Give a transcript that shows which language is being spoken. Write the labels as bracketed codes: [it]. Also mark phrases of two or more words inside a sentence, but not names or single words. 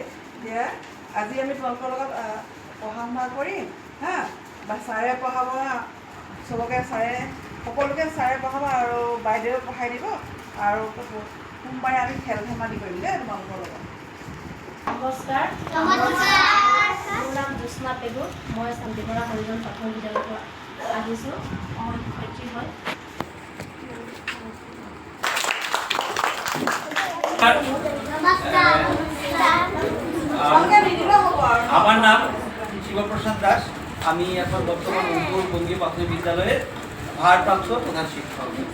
[as] এতিয়া আজি আমি তোমালোকৰ লগত পঢ়া শুনা কৰিম হা, বা ছাৰে পঢ়াব, চবকে সকলোকে ছাৰে পঢ়াব আৰু বাইদেৱে পঢ়াই দিব। আৰু সোমবাৰে আমি খেল ধেমালি কৰিম দেই তোমালোকৰ লগত। নমস্কাৰ। মোৰ নাম জ্যোৎস্না পেগু, মই শান্তিপাৰা হৰিজন প্ৰাথমিক বিদ্যালয়ৰ পৰা আহিছোঁ। মই শিক্ষয়িত্ৰী হয়। [bn] আমার নাম শিবপ্রসাদ দাস, আমি এখন বর্তমান অঙ্কুর বঙ্গীয় প্রাথমিক বিদ্যালয়ের ভারপ্রাপ্ত প্রধান শিক্ষক।